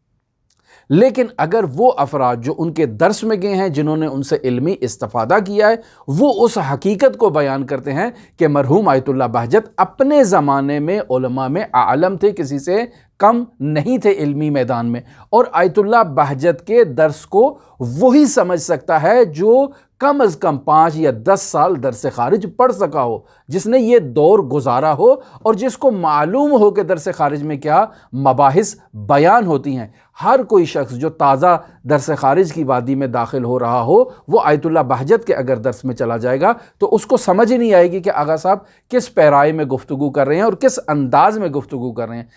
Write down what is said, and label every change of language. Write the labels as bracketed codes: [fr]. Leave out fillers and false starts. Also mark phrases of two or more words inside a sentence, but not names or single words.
[ur] لیکن اگر وہ افراد جو ان کے درس میں گئے ہیں، جنہوں نے ان سے علمی استفادہ کیا ہے، وہ اس حقیقت کو بیان کرتے ہیں کہ مرحوم آیت اللہ بہجت اپنے زمانے میں علماء میں اعلم تھے، کسی سے کم نہیں تھے علمی میدان میں، اور آیت اللہ بہجت کے درس کو وہی سمجھ سکتا ہے جو کم از کم 5 یا 10 سال درس خارج پڑھ سکا ہو، جس نے یہ دور گزارا ہو اور جس کو معلوم ہو کہ درس خارج میں کیا مباحث بیان ہوتی ہیں۔ ہر کوئی شخص جو تازہ درس خارج کی وادی میں داخل ہو رہا ہو، وہ آیت اللہ بہجت کے اگر درس میں چلا جائے گا تو اس کو سمجھ ہی نہیں آئے گی کہ آغا صاحب کس پیرائے میں گفتگو کر رہے ہیں اور کس انداز میں گفتگو کر رہے ہیں۔